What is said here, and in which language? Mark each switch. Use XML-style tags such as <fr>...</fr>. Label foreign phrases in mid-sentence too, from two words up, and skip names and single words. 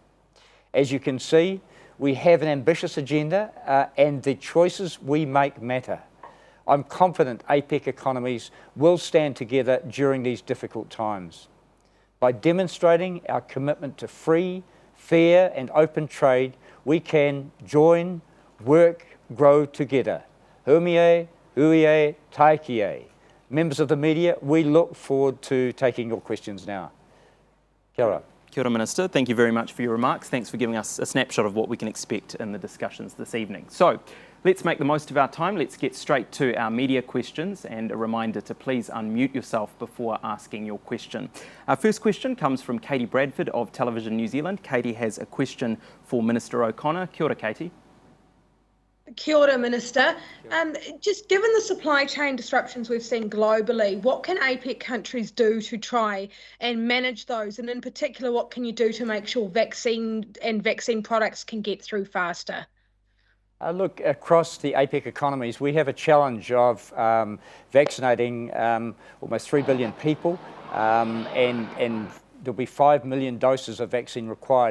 <en>As you can see, we have an ambitious agenda and the choices we make matter. I'm confident APEC economies will stand together during these difficult times. By demonstrating our commitment to free, fair and open trade, we can join, work, grow together.</en> <mi>Humie, huie, taikie.</mi> <en>Members of the media, we look forward to taking your questions now.</en> <mi>Kia ora. Kia ora,</mi> <en>Minister. Thank you very much for your remarks. Thanks for giving us a snapshot of what we can expect in the discussions this evening. So let's make the most of our time. Let's get straight to our media questions, and a reminder to please unmute yourself before asking your question. Our first question comes from Katie Bradford of Television New Zealand. Katie has a question for Minister O'Connor.</en> <mi>Kia ora, Katie. Kia ora,</mi> <en>Minister. Just given the supply chain disruptions we've seen globally, what can APEC countries do to try and manage those? And in particular, what can you do to make sure vaccine products can get through faster? Look, across the APEC economies, we have a challenge of vaccinating almost 3 billion people, and there'll be 5 million doses of vaccine required.</en>